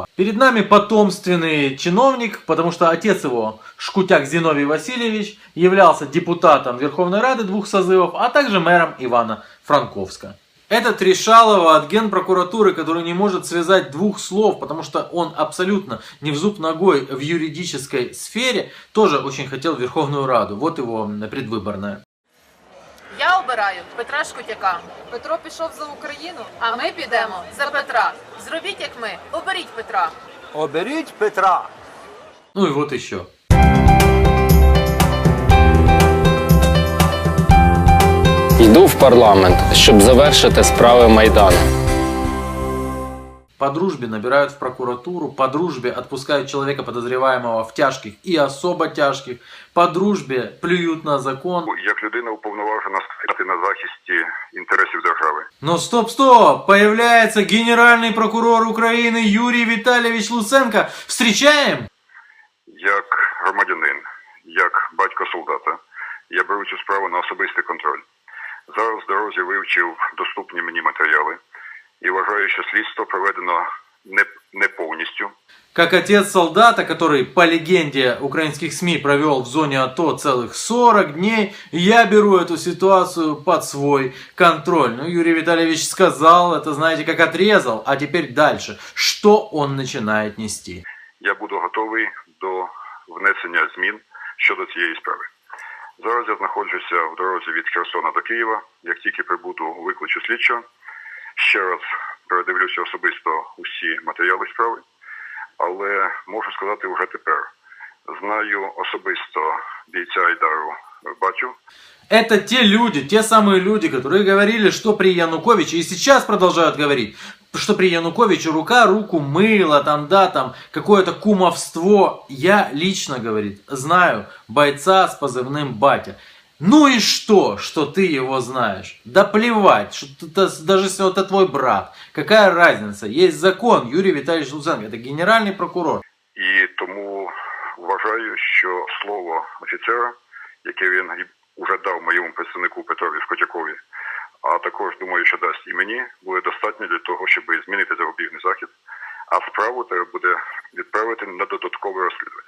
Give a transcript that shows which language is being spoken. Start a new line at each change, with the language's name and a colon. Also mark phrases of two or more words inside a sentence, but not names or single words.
Russian: Перед нами потомственный чиновник, потому что отец его, Шкутяк Зиновий Васильевич, являлся депутатом Верховной Рады 2 созывов, а также мэром Ивано-Франковска. Этот Решалова от Генпрокуратуры, который не может связать 2 слов, потому что он абсолютно не в зуб ногой в юридической сфере, тоже очень хотел в Верховную Раду. Вот его предвыборная.
Ukrainian: Я обираю Петра Шкутяка. Петро пішов за Україну, а ми підемо за Петра. Зробіть як ми, оберіть Петра. Оберіть Петра.
Russian: Ну и вот еще.
Ukrainian: Йду в парламент, щоб завершити справи Майдану.
Russian: По дружбе набирают в прокуратуру, по дружбе отпускают человека, подозреваемого в тяжких и особо тяжких, по дружбе плюют на закон.
Ukrainian: Як людина уповноважена стояти на захисті інтересів держави.
Russian: Но стоп, появляется генеральный прокурор Украины Юрий Витальевич Луценко. Встречаем?
Ukrainian: Як громадянин, як батько солдата, я беру цю справу на особистий контроль. Зараз в дорозі вивчив доступні мені матеріали і вважаю, що слідство проведено не повністю.
Russian: Как отец солдата, который, по легенде украинских СМИ, провел в зоне АТО целых 40 дней, я беру эту ситуацию под свой контроль. Ну, Юрий Витальевич сказал, это знаете, как отрезал, а теперь дальше. Что он начинает нести?
Ukrainian: Я буду готовий до внесення змін щодо цієї справи. Зараз я знаходжуся в дорозі від Херсона до Києва. Як тільки прибуду, викличу слідчого. Ще раз передивлюся особисто усі матеріали справи. Але можу сказати вже тепер. Знаю особисто бійця Айдару, бачу.
Russian: Это те люди, те самые люди, которые говорили, что при Януковиче, и сейчас продолжают говорить, что при Януковиче рука руку мыла, там какое-то кумовство. Я лично, говорит, знаю бойца с позывным «Батя». Ну и что ты его знаешь? Да плевать, что ты, даже если это твой брат. Какая разница? Есть закон, Юрий Витальевич Луценко, это генеральный прокурор.
Ukrainian: І тому вважаю, що слово офіцера, яке він уже дав моєму представнику Петрові Шкутякові, а також, думаю, що дасть і мені, буде достатньо для того, щоб змінити запобіжний захід, а справу треба буде відправити на додаткове розслідування.